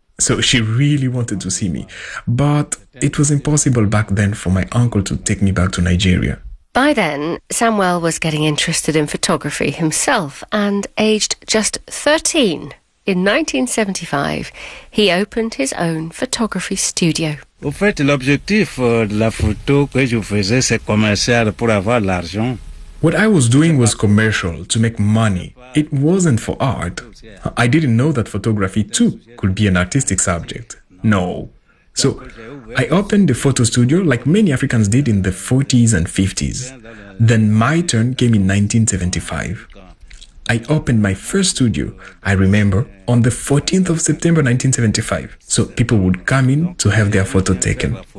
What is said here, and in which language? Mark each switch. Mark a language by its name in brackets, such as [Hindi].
[English] So she really wanted to see me. But it was impossible back then for my uncle to take me back to Nigeria. By then, Samuel was getting interested in photography himself, and aged just 13, in 1975, he opened his own photography studio. [French] Au fait, l'objectif de la photo que je faisais, c'est commercial pour avoir l'argent. [English] What I was doing was commercial, to make money. It wasn't for art. I didn't know that photography too could be an artistic subject. No. So, I opened a photo studio like many Africans did in the 40s and 50s. Then my turn came in 1975. I opened my first studio, I remember, on the 14th of September 1975, so people would come in to have their photo taken.